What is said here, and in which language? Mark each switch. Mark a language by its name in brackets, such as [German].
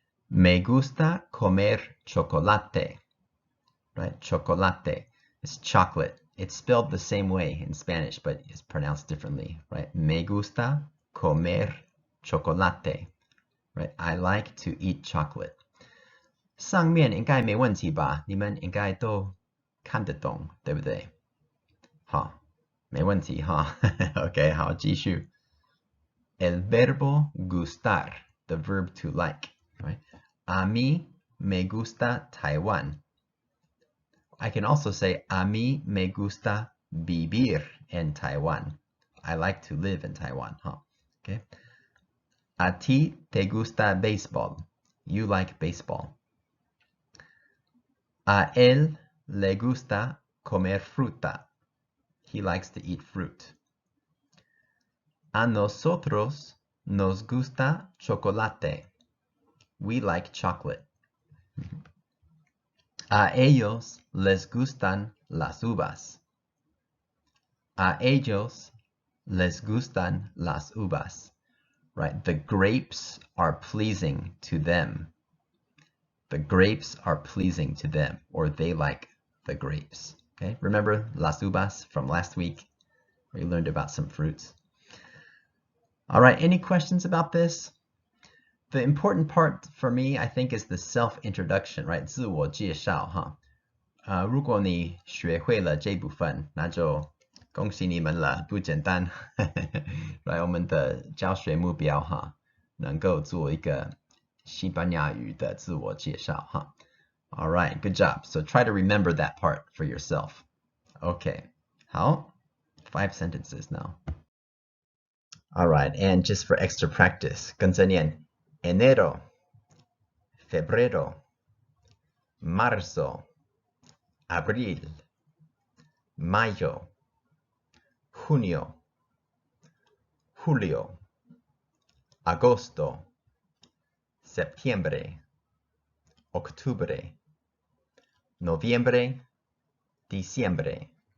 [Spanish] Me gusta comer chocolate. [English] Right? Chocolate is chocolate. It's spelled the same way in Spanish, but it's pronounced differently. Right? [Spanish] Me gusta comer chocolate. [English] Right? I like to eat chocolate. [Chinese] 上面应该没问题吧？你们应该都看得懂，对不对？好，没问题哈。OK， 好，继续。 [Spanish] El verbo gustar, [English] the verb to like, right? [Spanish] A mí me gusta Taiwan. [English] I can also say [Spanish] a mí me gusta vivir en Taiwan. [English] I like to live in Taiwan, huh? [Spanish] Okay. A ti te gusta béisbol. [English] You like baseball. [Spanish] A él le gusta comer fruta. [English] He likes to eat fruit. [Spanish] A nosotros nos gusta chocolate. [English] We like chocolate. [Spanish] A ellos les gustan las uvas. A ellos les gustan las uvas. [English] Right? The grapes are pleasing to them. The grapes are pleasing to them, or they like the grapes. Okay? Remember las uvas from last week, where you learned about some fruits? All right, any questions about this? The important part for me, I think, is the self-introduction, right? [Chinese] 自我介绍哈。如果你学会了这部分，那就恭喜你们了，不简单。来，我们的教学目标哈，能够做一个西班牙语的自我介绍哈。 [English] All right, good job. So try to remember that part for yourself. Okay, 好 ，5 sentences now. All right, and just for extra practice, [Chinese] 跟着念 [Spanish] enero, febrero, marzo, abril, mayo, junio, julio, agosto, septiembre, octubre, noviembre, diciembre.